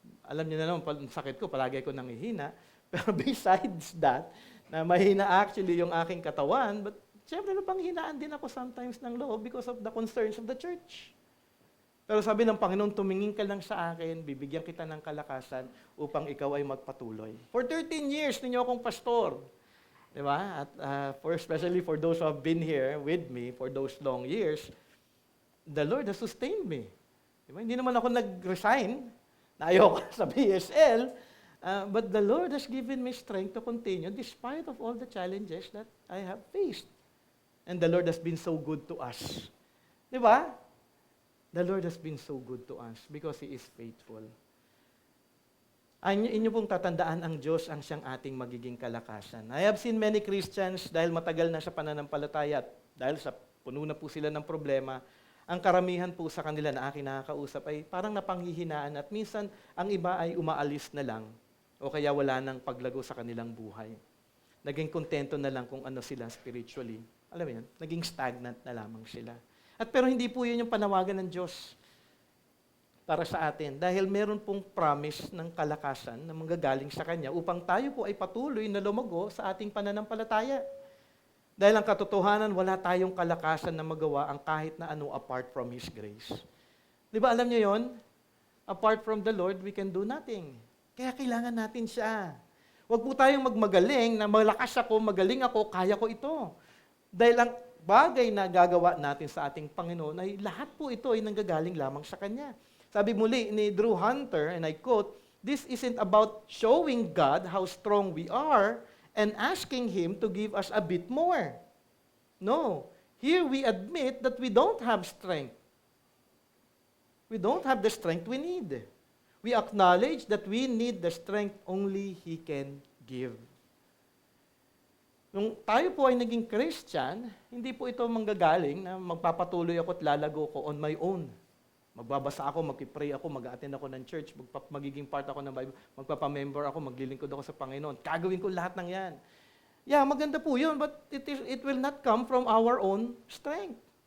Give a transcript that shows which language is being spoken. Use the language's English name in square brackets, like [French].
[Filipino] Alam niyo na naman, sakit ko, palagi ko nanghihina. Pero besides that, na mahina actually yung aking katawan, but siyempre napanghihinaan din ako sometimes ng loob [English] because of the concerns of the church. [Filipino] Pero sabi ng Panginoon, tumingin ka lang sa akin, bibigyan kita ng kalakasan upang ikaw ay magpatuloy. [English] For 13 years [Filipino] ninyo akong pastor. Di ba? [English] At especially for those who have been here with me for those long years, the Lord has sustained me. [Filipino] Di ba? Hindi naman ako nag-resign, na ayoko sa BSL, [English] but the Lord has given me strength to continue despite of all the challenges that I have faced. And the Lord has been so good to us. [Filipino] Di ba? [English] The Lord has been so good to us because He is faithful. [Filipino] Inyo pong tatandaan ang Diyos ang siyang ating magiging kalakasan. [English] I have seen many Christians [Filipino] dahil matagal na sa pananampalataya at dahil sa puno na po sila ng problema, ang karamihan po sa kanila na aking nakakausap ay parang napanghihinaan at minsan ang iba ay umaalis na lang o kaya wala nang paglago sa kanilang buhay. Naging kontento na lang kung ano sila spiritually. Alam mo yan, naging stagnant na lamang sila. At pero hindi po yun yung panawagan ng Diyos para sa atin. Dahil meron pong promise ng kalakasan na manggagaling sa Kanya upang tayo po ay patuloy na lumago sa ating pananampalataya. Dahil ang katotohanan, wala tayong kalakasan na magawa ang kahit na ano [English] apart from His grace. [Filipino] Di ba alam niyo yon? [English] Apart from the Lord, we can do nothing. [Filipino] Kaya kailangan natin siya. Huwag po tayong magmagaling na malakas ako, magaling ako, kaya ko ito. Dahil ang bagay na gagawa natin sa ating Panginoon ay lahat po ito ay nanggagaling lamang sa Kanya. Sabi muli ni Drew Hunter, [English] and I quote, "This isn't about showing God how strong we are and asking Him to give us a bit more. No. Here we admit that we don't have strength. We don't have the strength we need. We acknowledge that we need the strength only He can give." [Filipino] Nung tayo po ay naging Christian, hindi po ito manggagaling na magpapatuloy ako at lalago ko on my own. Magbabasa ako, magpipray ako, mag-attend ako ng church, magiging part ako ng Bible, magpapamember ako, maglilingkod ako sa Panginoon. Gagawin ko lahat ng yan. [English] Yeah, [Filipino] maganda po yun, [English] but it will not come from our own strength.